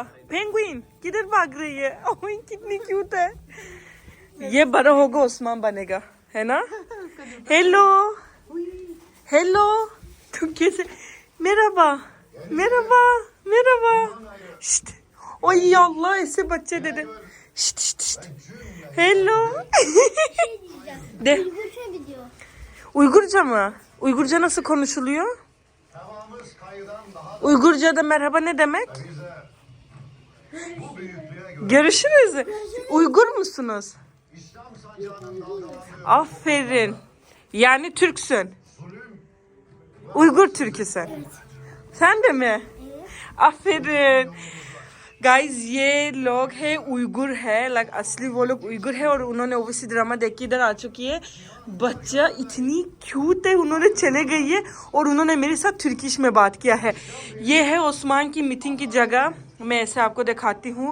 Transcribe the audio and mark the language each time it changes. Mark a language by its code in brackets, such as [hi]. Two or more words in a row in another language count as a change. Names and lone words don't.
[hi] पेंगुइन किधर भाग रही है? ओह, कितनी क्यूट है। ये बड़ा होगा उस्मान बनेगा, है ना? [en] hello hello, [hi] तुम कैसे? मेरा बा ओ [ar] يا الله, [hi] ऐसे बच्चे दे दे। [tr] Hello. De. Uygurca mı? Uygurca nasıl konuşuluyor? Uygurca'da merhaba ne demek? Görüşürüz. Uygur musunuz? Aferin. Yani Türksün. Uygur Türküsün. Sen de mi? Aferin. [hi] गाइज ये लोग है उइगुर है, लाइक असली वो लोग उइगुर है, और उन्होंने ओवैसी ड्रामा देख के इधर आ चुकी है। बच्चा इतनी क्यूट है, उन्होंने चले गई है और उन्होंने मेरे साथ तुर्किश में बात किया है। ये है ओस्मान की मीटिंग की जगह, मैं ऐसे आपको दिखाती हूँ।